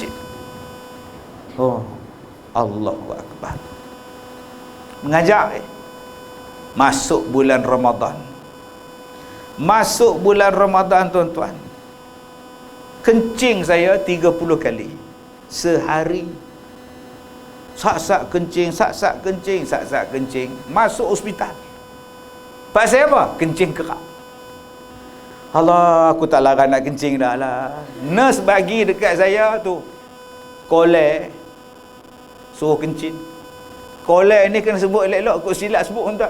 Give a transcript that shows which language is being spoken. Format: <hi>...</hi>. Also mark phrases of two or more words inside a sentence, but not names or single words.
<ar>Oh, الله أكبر.</ar> <ms>Mengajak masuk bulan Ramadan. Masuk bulan Ramadan tuan-tuan. Kencing saya 30 kali sehari. Sak-sak kencing, sak-sak kencing, sak-sak kencing. Masuk hospital. Pasal apa? Kencing kerak. Allah, aku tak larang nak kencing dah lah. Nurse bagi dekat saya tu kolek, suruh kencing. Kolek ni kena sebut elok-elok, aku silap sebut tuan.</ms>